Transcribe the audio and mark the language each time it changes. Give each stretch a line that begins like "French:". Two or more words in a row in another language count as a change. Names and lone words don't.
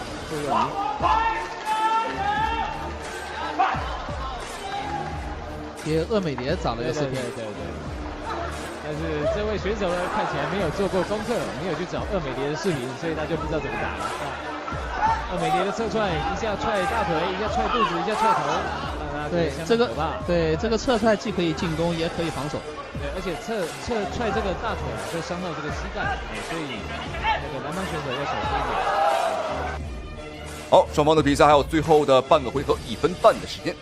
Chinese: 座右銘。给鄂美蝶找了个视频，对。但是这位选手呢，看起来没有做过功課，沒有去找鄂美蝶的視頻，所以他就不知道怎麼打了。鄂美蝶的側踹，一下踹大腿，一下踹肚子，一下踹頭，對這個對這個側踹既可以進攻，也可以防守。對，而且側踹這個大腿啊，會傷到這個膝蓋，所以那個南方選手要小心一點。好，雙方的比賽還有最後的半個回合，1分半的時間。